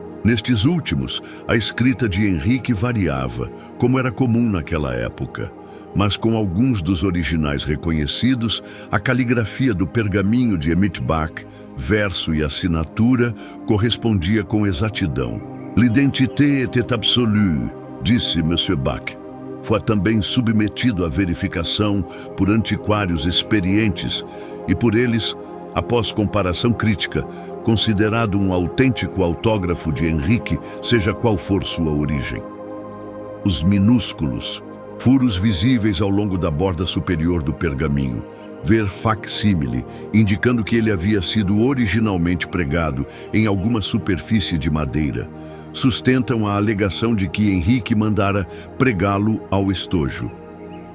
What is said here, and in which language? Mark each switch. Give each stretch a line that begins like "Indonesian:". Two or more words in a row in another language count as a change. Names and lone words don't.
Portuguese: Nestes últimos, a escrita de Henrique variava, como era comum naquela época. Mas com alguns dos originais reconhecidos, a caligrafia do pergaminho de Emit Bach, verso e assinatura, correspondia com exatidão.
French: L'identité était absolue,
Portuguese: disse M. Bach. Foi também submetido à verificação por antiquários experientes e por eles, após comparação crítica, considerado um autêntico autógrafo de Henrique, seja qual for sua origem. Os minúsculos furos visíveis ao longo da borda superior do pergaminho, ver facsímile, indicando que ele havia sido originalmente pregado em alguma superfície de madeira, sustentam a alegação de que Henrique mandara pregá-lo ao estojo.